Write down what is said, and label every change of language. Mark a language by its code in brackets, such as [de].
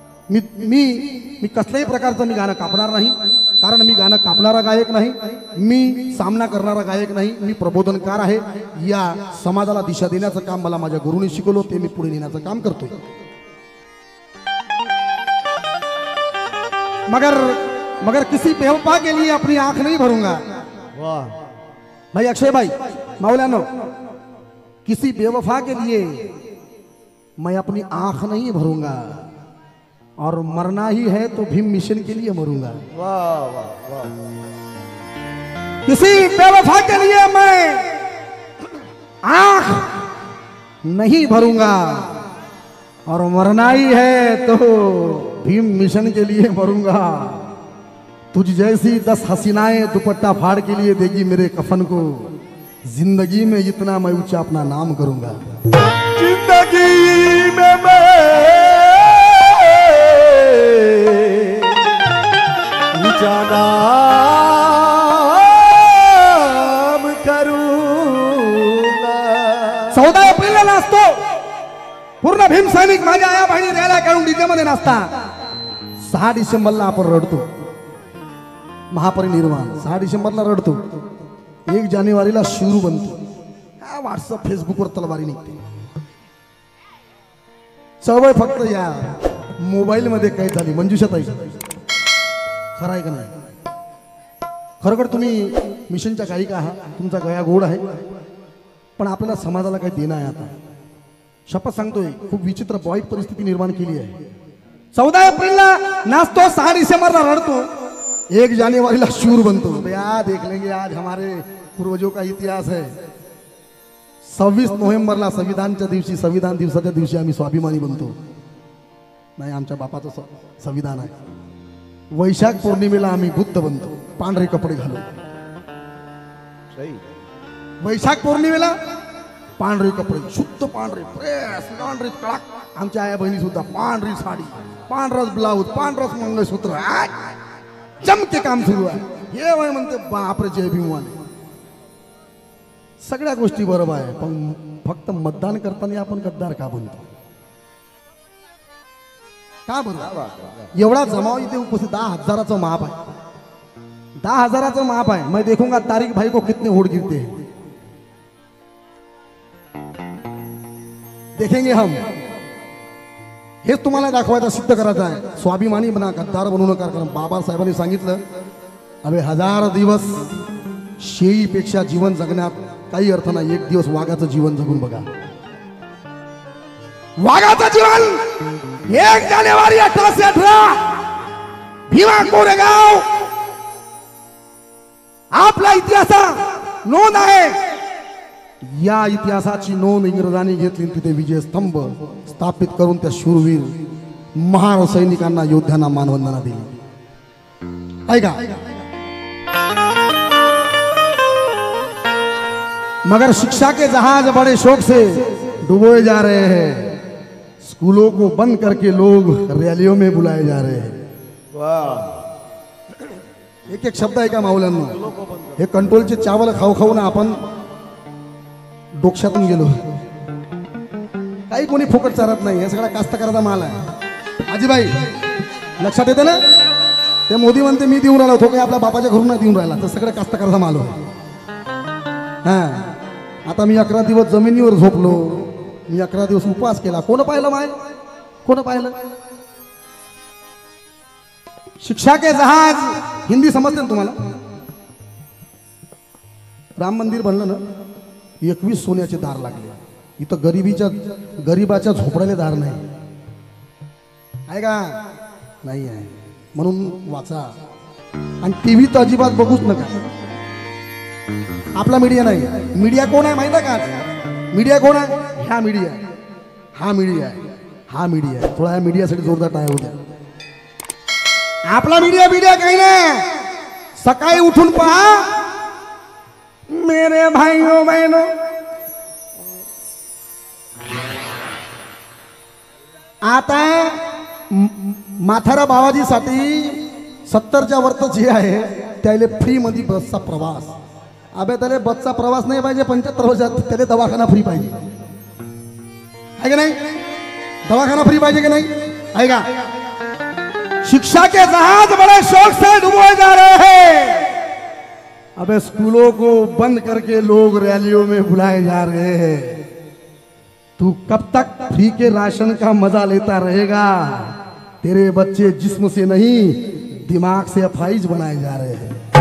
[mr] मी कसल्याही प्रकारचं मी गाणं कापणार नाही, कारण मी गाणं कापणारा गायक नाही, मी सामना करणारा गायक नाही, मी प्रबोधनकार आहे. या समाजाला दिशा देण्याचं काम मला माझ्या गुरुने शिकवलं, ते मी पुढे नेण्याचं काम करतोय. [hi] मगर किसी बेवफा के लिए अपनी आंख नहीं भरूंगा. वाह भाई अक्षय भाई, मौलाना, किसी बेवफा के लिए मैं अपनी आंख नहीं भरूंगा, और मरना ही है तो भीम मिशन के लिए मरूंगा. वाह वाह वाह. किसी बेवफा के लिए मैं आंख नहीं भरूंगा, और मरना ही है तो भीम मिशन के लिए मरूंगा। तुझ जैसी 10 हसीनाएं दुपट्टा फाड़ के लिए देगी मेरे कफन को। जिंदगी में इतना मैं ऊंचा अपना नाम करूंगा। जिंदगी में मैं ऊंचा नाम करूंगा। [mr] 14 एप्रिलला नाचतो, पूर्ण भीम सैनिक माझ्या आया बहिणी रॅल्या काढून डीजे मध्ये नाचता। 6 डिसेंबरला आपण रडतो, महापरिनिर्वाण 6 डिसेंबरला रडतो, 1 जानेवारीला शिरू बनतो। हा व्हॉट्सअप फेसबुकवर तलवारी निघते। चळवळ फक्त या मोबाईल मध्ये काय झाली मंजुषाताई, खरं आहे का नाही? खरोखर तुम्ही मिशनच्या गायिका आहात, तुमचा गया गोड आहे, पण आपल्याला समाजाला काही देणं आहे। आता शपथ सांगतोय, खूप विचित्र वाईट परिस्थिती निर्माण केली आहे। 14 एप्रिलला नाचतो, 6 डिसेंबरला रडतो, 1 जानेवारीला शूर बनतो। [hi] यार देख लेंगे आज हमारे पूर्वजों का इतिहास है। [mr] 26 नोव्हेंबरला संविधानच्या दिवशी, संविधान दिवसाच्या दिवशी आम्ही स्वाभिमानी बनतो। नाही, आमच्या बापाचं संविधान आहे। वैशाख पौर्णिमेला आम्ही बुद्ध बनतो, पांढरे कपडे घालून। वैशाख पौर्णिमेला पांढरे कपडे, शुद्ध पांढरे, प्रेस लॉन्ड्री कडक। आमच्या आया बहिणी सुद्धा पांढरी साडी, पांढरच ब्लाऊज, पांढरच मंगळसूत्र, जमके काम सुरू आहे। हे वय म्हणते बापरे जय भीमवाले। सगळ्या गोष्टी बरोबर आहे, पण फक्त मतदान करताना आपण गद्दार का बनतो? का बरोबर? एवढा जमाव इथे उपस्थित, 10,000चं माप आहे, 10,000चं माप आहे। [hi] मैं देखूंगा तारिक भाई को कितने वोट गिरते हैं, देखेंगे हम। [mr] हेच तुम्हाला दाखवायचं, सिद्ध करायचं आहे। स्वाभिमानी बना, गद्दार बनू नका। कारण बाबासाहेबांनी सांगितलं, अबे 1000 दिवस शेळीपेक्षा जीवन जगण्यात काही अर्थ नाही, 1 दिवस वाघाचं जीवन जगून बघा। वाघाचं जीवन 1 जानेवारी 1818 भीमा कोरेगाव, आपला इतिहासात नोंद आहे। या इतिहासाची नोंद इंग्रजांनी घेतली, तिथे विजय स्तंभ स्थापित करून त्या शूरवीर महार सैनिकांना, योद्ध्यांना मानवंदना दिली। ऐका, [hi] मगर शिक्षा के जहाज बड़े शौक से डुबोए जा रहे हैं। स्कूलों को बंद करके लोग रैलियों में बुलाए जा रहे हैं। [mr] वाह, एक एक शब्द आहे का माऊल्यांना? हे कंट्रोलचे चावल खाऊ खाऊ ना आपण डोक्यातून गेलो। काही कोणी फुकट चारत नाही, हे सगळा कास्तकाराचा माल आहे। आजीबाई लक्षात येते ना? ते मोदी म्हणते मी देऊन राहिलो, तो काही आपल्या बापाच्या घरून नाही देऊन राहिला, तर सगळं कास्तकाराचा माल आहे। हा, आता मी 11 दिवस जमिनीवर झोपलो, मी 11 दिवस उपवास केला। कोण पाहिलं माय? कोण पाहिलं? [hi] शिक्षा के जहाज, [mr] हिंदी समजते ना तुम्हाला? राम मंदिर बनलं ना, 21 सोन्याचे दार लागले। इथं गरीबाच्या झोपड्याले दार नाही आहे का? नाही आहे, म्हणून वाचा। आणि टीव्ही तर अजिबात बघूच नका। आपला मीडिया नाही। मीडिया कोण आहे माहिती का? मीडिया कोण आहे? हा मीडिया, हा मीडिया, हा मीडिया। थोडा या मीडियासाठी जोरदार टाळ्या होत्या। आपला मीडिया काही नाही। सकाळी उठून पहा, [hi] मेरे भाइयों बहनों, [mr] आता माथारा बाबाजीसाठी 70च्या वरती जे आहे त्याला फ्री मध्ये बसचा प्रवास। अबे त्याला बसचा प्रवास नाही पाहिजे, 75 वर्षात त्याला दवाखाना फ्री पाहिजे, आहे का नाही? दवाखाना फ्री पाहिजे की नाही? आहे का? [hi] शिक्षा के जहाज बड़े शौक से डुबोए जा रहे हैं। अबे स्कूलों को बंद करके लोग रैलियों में बुलाए जा रहे हैं। तू कब तक फ्री के राशन का मजा लेता रहेगा? तेरे बच्चे जिस्म से नहीं दिमाग से अफाइज बनाए जा रहे हैं।